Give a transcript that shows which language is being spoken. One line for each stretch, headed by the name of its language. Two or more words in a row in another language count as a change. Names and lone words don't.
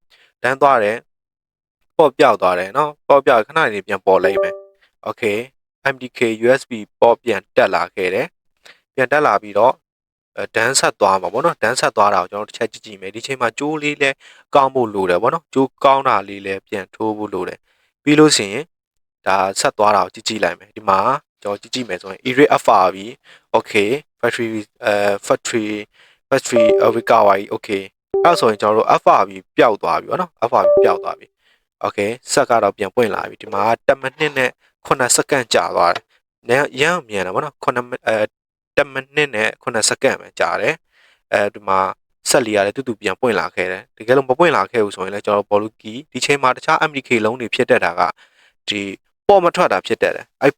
Burmese: ပေါ့ပြောက်သွားတယ်နော်ပေါ့ပြောက်ခဏလေးပြန်ပေါ်လိုက်မယ်
English: okay MDK USB
Burmese: ပေါ့ပြန်တက်လာခဲ့တယ်ပြန်တက်လာပြီးတော့ဒန်းဆက်သွားမှာပေါ့နော်ဒန်းဆက်သွားတာကိုကျွန်တော်တစ်ချက်ကြည့်မယ်ဒီချိန်မှာကြိုးလေးလဲကောင်းဖို့လိုတယ်ပေါ့နော်ကြိုးကောင်းတာလေးလဲပြန်ထိုးဖို့လိုတယ်ပြီးလို့ရှိရင်ဒါဆက်သွားတာကိုကြည့်လိုက်မယ်ဒီမှာကျွန်တော်ကြည့်မယ်ဆိုရင်
English: erase FRB okay factory recovery okay
Burmese: အဲ့ဆိုရင်ကျွန်တော်တို့ FRB ပျောက်သွားပြီပေါ့နော်
English: FRB ပျောက်သွားပြီ okay
Burmese: ဆက်ကတော့ပြန်ပွင့်လာပြီဒီမှာ10မိနစ်နဲ့9စက္ကန့်ကြာသွားတယ်ရမ်းမြန်တယ်ပေါ့နော်10မိနစ်နဲ့9စက္ကန့်ပဲကြာတယ်ဒီမှာဆက်လီရတယ်တူပြန်ပွင့်လာခဲ့တယ်တကယ်လို့မပွင့်လာခဲ့ဘူးဆိုရင်လည်းကျွန်တော်ဘောလုံးကီဒီချိန်မှာတခြား MDK လုံးတွေဖြစ်တတ်တာကဒီပေါ်မထွက်တာဖြစ်တတ်တယ်အဲ့